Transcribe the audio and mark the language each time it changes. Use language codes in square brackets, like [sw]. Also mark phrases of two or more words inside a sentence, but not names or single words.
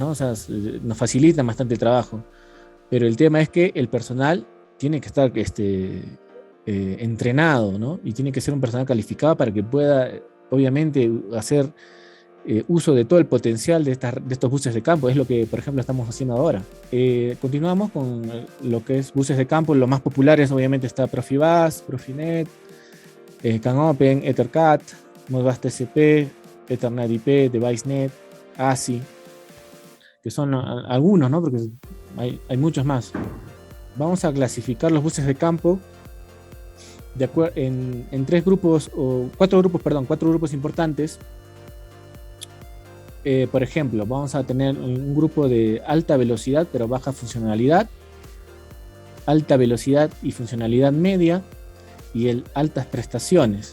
[es] O sea, nos facilitan bastante el trabajo. Pero el tema es que el personal tiene que estar entrenado, ¿no? Y tiene que ser un personal calificado para que pueda, obviamente, hacer uso de todo el potencial de estos buses de campo. Es lo que, por ejemplo, estamos haciendo ahora. Continuamos con lo que es buses de campo. Los más populares, obviamente, está Profibus, Profinet, CANopen, EtherCAT, Modbus TCP, Ethernet IP, DeviceNet, ASI, que son algunos, ¿no? Porque hay muchos más. Vamos a clasificar los buses de campo en cuatro grupos importantes. Por ejemplo, vamos a tener un grupo de alta velocidad pero baja funcionalidad, alta velocidad y funcionalidad media, y el altas prestaciones.